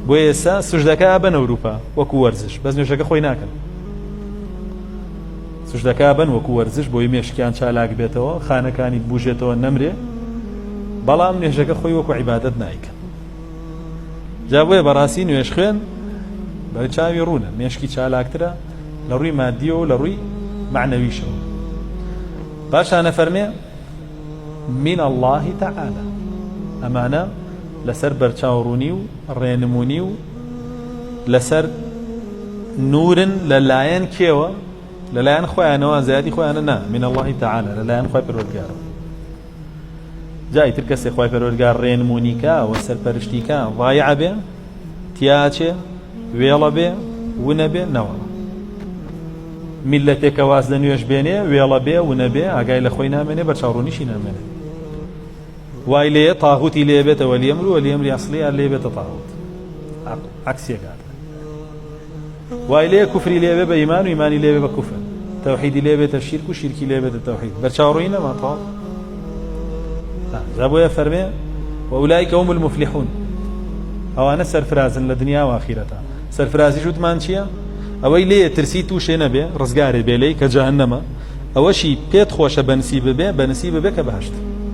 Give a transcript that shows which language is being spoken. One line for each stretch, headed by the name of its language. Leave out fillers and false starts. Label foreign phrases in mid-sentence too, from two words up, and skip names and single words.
Central Kurdish: بۆ ئێستا سوژدەکە بەن ئەوروپا وەکو وەرزش بەس نوێژەکە خۆی ناکەن سوژدەکە بەن وەکو وەرزش بۆی مێشکیان چالاک بێتەوە خانەکانی بوژێتەوە نەمرێ بەڵام نوێژەکە خۆی وەکو عیبادەت نایکەن جا بۆیە بەڕاستی نوێژ خوێن بە چاوی ڕوونە مێشکی چالاکترە لە ڕووی مادیەوە و لە ڕووی معنەویشەوە باشانە فەرمێ
Arabic: من الله تعالى
Central Kurdish: ئەمانە لەسەر بەرچاوڕوونی و ڕێنمونی و لەسەر نورن لەلایەن کێوە لەلایەن خۆیانەوە زیادی خۆیانە نا
Arabic: من الله تعالى
Central Kurdish: لەلایەن خۆی پەروەردگارەوە جای تر کەسێک خۆی پەروەردگار ڕێنمونیکە و سەرپەرشتیکە ضایع بێ تیاچێ وێڵە بێ ونە بێ نەوە میلەتێکە واز لە نوێژ بێنێ وێڵە بێ ونە بێ ئاگای لە خۆی نامێنێ بەرچاوڕوونیشی نامێنێ وای لێ تاغوتی لێ بێتەوە لێمر و لێمری ئەسڵی یان لێ بێتە تاغوت عکسێکات وای لێ کوفری لێ بێ بە ئیمان و ئیمانی لێ بێ بە کوفر تەوحیدی لێ بێتە شیرک و شیرکی لێ بێتە تەوحید بەرچاوڕووی نەما تاو جا بۆیە فەرمێ
Arabic: وأولئك هم المفلحون
Central Kurdish: ئەوانە سەرفرازن لە دنیا و ئاخیرەتە سەرفرازیش وتمان چییە ئەوەی لێ ترسی تووشێ نەبێ ڕزگارێ بێ لێی کە جەهەنەمە ئەوەشی پێت خۆشە بەنسیب ببێ کە بەهەشت